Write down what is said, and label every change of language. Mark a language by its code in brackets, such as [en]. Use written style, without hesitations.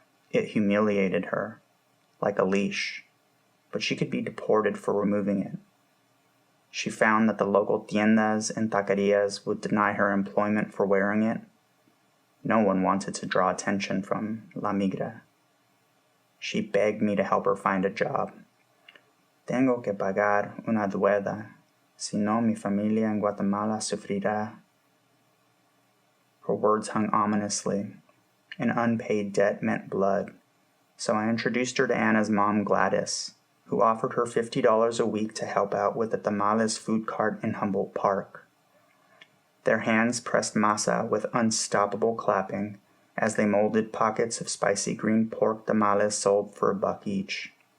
[en] It humiliated her, like a leash, but she could be deported for removing it. She found that the local tiendas and taquerias would deny her employment for wearing it. No one wanted to draw attention from La Migra. She begged me to help her find a job. [es] Tengo que pagar una deuda, si no mi familia en Guatemala sufrirá. [en] Her words hung ominously. An unpaid debt meant blood, so I introduced her to Anna's mom, Gladys, who offered her $50 a week to help out with the tamales food cart in Humboldt Park. Their hands pressed masa with unstoppable clapping as they molded pockets of spicy green pork tamales sold for $1 each.